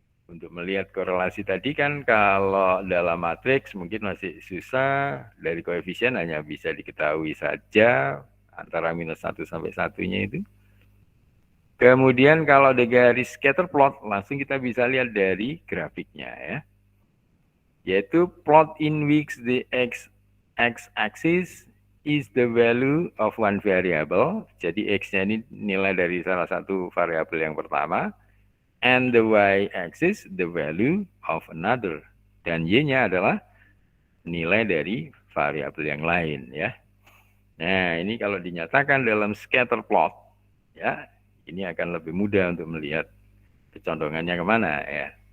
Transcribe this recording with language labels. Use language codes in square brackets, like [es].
[id] Untuk melihat korelasi tadi kan kalau dalam matriks mungkin masih susah, dari koefisien hanya bisa diketahui saja antara -1 sampai 1-nya itu. Kemudian kalau ada garis scatter plot, langsung kita bisa lihat dari grafiknya ya. [en] Yaitu plot in which the x-axis is the value of one variable. [id] Jadi x-nya ini nilai dari salah satu variabel yang pertama. [en] And the y-axis the value of another. [id] Dan y-nya adalah nilai dari variabel yang lain ya. Nah, ini kalau dinyatakan dalam scatter plot ya, ini akan lebih mudah untuk melihat kecondongannya kemana ya.